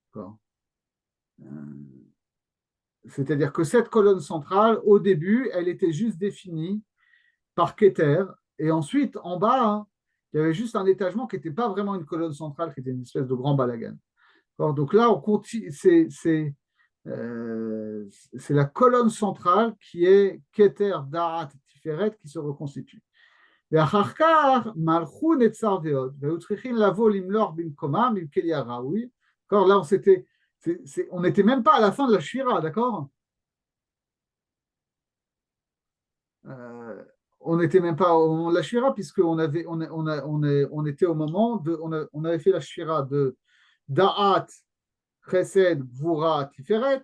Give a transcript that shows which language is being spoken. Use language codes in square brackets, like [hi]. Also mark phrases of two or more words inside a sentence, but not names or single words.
[fr] C'est-à-dire que cette colonne centrale, au début, elle était juste définie par Keter, et ensuite, en bas, hein, il y avait juste un étagement qui n'était pas vraiment une colonne centrale, qui était une espèce de grand balagan. Donc là, on continue, c'est la colonne centrale qui est Keter, Da'at, Tiferet qui se reconstitue. [he] ואחר כך מלכו נצר ועוד, והיו צריכים לבוא למלוך במקומם עם כלי הראוי. [fr] Là, on n'était même pas à la fin de la Shira, d'accord? On n'était même pas au moment de la Shira, puisqu'on on était au moment on avait fait la Shira de Da'at, Chesed, Gvura, Tiferet.